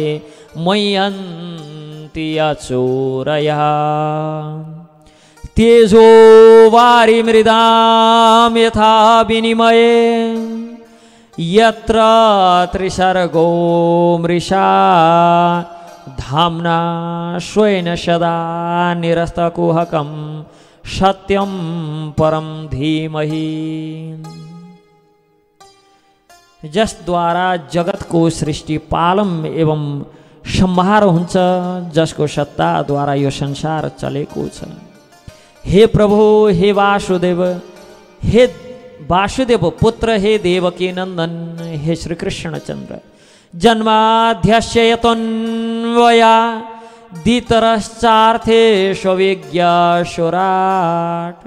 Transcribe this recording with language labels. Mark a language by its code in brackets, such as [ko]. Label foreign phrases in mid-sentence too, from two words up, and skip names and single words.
[sa] मह्यन्ति अचोरयः तेजो वारिमृदां यथा विनिमये यत्र त्रिसर्गो मृषा धाम्ना स्वेन सदा निरस्तकुहकं सत्यं परं धीमहि। [ne] जसद्वारा जगतको सृष्टि पालन एवं संहार हुन्छ, जसको सत्ताद्वारा यो संसार चलेको छ। हे प्रभु, हे वासुदेव, हे वासुदेव पुत्र, हे देवकी नंदन, हे श्री कृष्णचंद्र, [sa] जन्माद्यस्य यतोऽन्वयादितरश्चार्थेषु विज्ञस्वराट्।